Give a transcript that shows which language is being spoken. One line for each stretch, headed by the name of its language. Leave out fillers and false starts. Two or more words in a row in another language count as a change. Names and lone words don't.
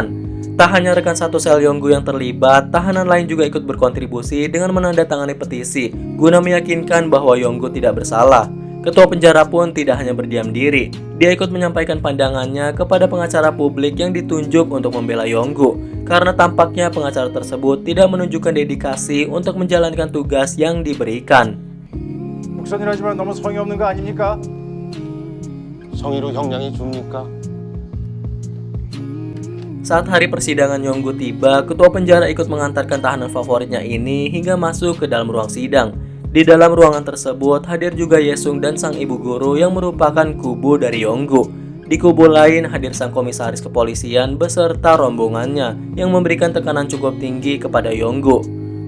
Indonesian: Tak hanya rekan satu sel Yonggu yang terlibat, tahanan lain juga ikut berkontribusi dengan menandatangani petisi guna meyakinkan bahwa Yonggu tidak bersalah. Ketua penjara pun tidak hanya berdiam diri, dia ikut menyampaikan pandangannya kepada pengacara publik yang ditunjuk untuk membela Yonggu, karena tampaknya pengacara tersebut tidak menunjukkan dedikasi untuk menjalankan tugas yang diberikan.
Korean: 목선이라지만 너무 성의 없는 거 아닙니까? 성의로 형량이 줍니까?
Indonesian: Saat hari persidangan Yonggu tiba, ketua penjara ikut mengantarkan tahanan favoritnya ini hingga masuk ke dalam ruang sidang. Di dalam ruangan tersebut hadir juga Yesung dan sang ibu guru yang merupakan kubu dari Yonggu. Di kubu lain hadir sang komisaris kepolisian beserta rombongannya yang memberikan tekanan cukup tinggi kepada Yonggu.